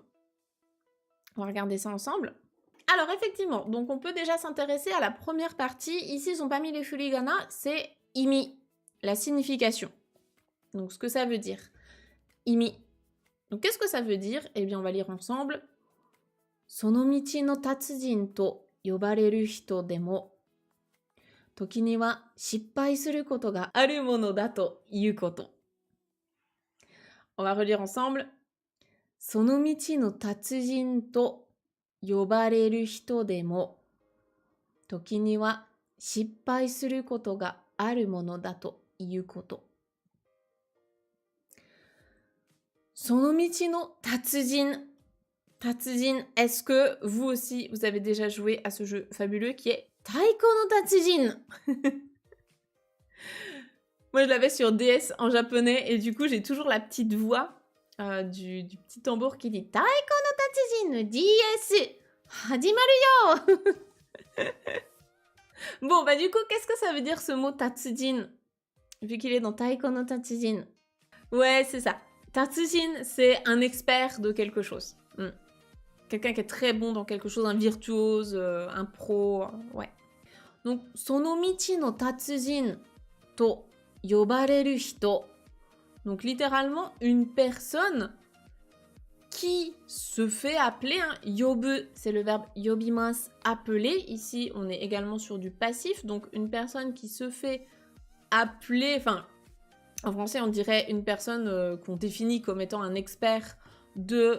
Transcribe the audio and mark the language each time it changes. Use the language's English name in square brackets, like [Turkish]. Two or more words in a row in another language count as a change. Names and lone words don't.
[French] On va regarder ça ensemble. Alors effectivement, donc on peut déjà s'intéresser à la première partie. Ici, ils ont pas mis les furigana, c'est imi, la signification. Donc ce que ça veut dire. Imi. Donc, qu'est-ce que ça veut dire? Eh bien, on va lire ensemble. [Japanese] その道の達人と呼ばれる人でも、時には失敗することがあるものだということ。 [French] On va relire ensemble. [Japanese] その道の達人と呼ばれる人でも、時には失敗することがあるものだということ。その道の達人. [French] Tatsujin, est-ce que vous aussi, vous avez déjà joué à ce jeu fabuleux qui est Taiko no Tatsujin? Moi, je l'avais sur DS en japonais et du coup, j'ai toujours la petite voix du petit tambour qui dit Taiko no Tatsujin DS [Japanese] 始まるよ. [French] Bon, bah du coup, qu'est-ce que ça veut dire ce mot Tatsujin? Vu qu'il est dans Taiko no Tatsujin. Ouais, c'est ça. Tatsujin, c'est un expert de quelque chose. Quelqu'un qui est très bon dans quelque chose, un virtuose, un pro, ouais. Donc, [Japanese] その道の達人と呼ばれる人. [French] Donc, littéralement, une personne qui se fait appeler, hein, yobu, c'est le verbe yobimasu, appeler. Ici, on est également sur du passif, donc une personne qui se fait appeler, enfin, en français, on dirait une personne qu'on définit comme étant un expert de...